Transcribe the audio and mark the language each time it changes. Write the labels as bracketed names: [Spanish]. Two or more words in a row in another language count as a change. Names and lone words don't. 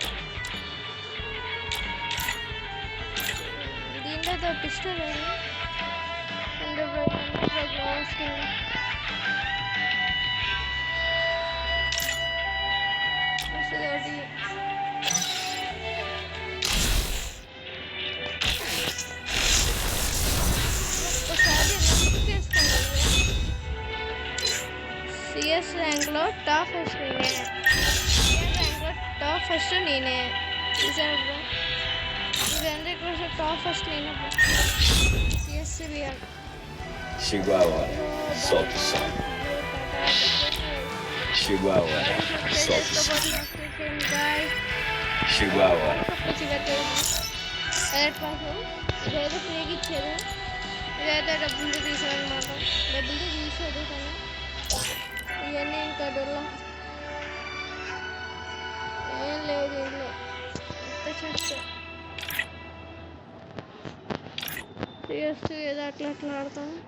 [Telugu] దీంట్లో పిస్టల్ అంటే బ్రో గ్లాస్ ఒకటి ఒకసారి తీసుకోండి. సిఎస్ ర్యాంక్లో [English] top first [Telugu] నేనే, సిఎస్ ర్యాంక్లో [English] top first [Telugu] నేనే. చూసారు బ్రో, ఇది [English] top first [Telugu] నేనే బ్రో. [English] CS real [Portuguese] Chihuahua, solta o som. Chihuahua, solta o som. Chihuahua. [Telugu] ఇదైతే ఫ్రీగా ఇచ్చేది, ఇదైతే డబ్బులు తీసారనమాట. డబ్బులు తీసేది కానీ ఇవన్నీ ఇంకా డొల్లా ఏం లేదు, ఏం లేదు. ఎంత చేస్తే చేస్తూ ఏదో అట్లా అట్లా ఆడతాం.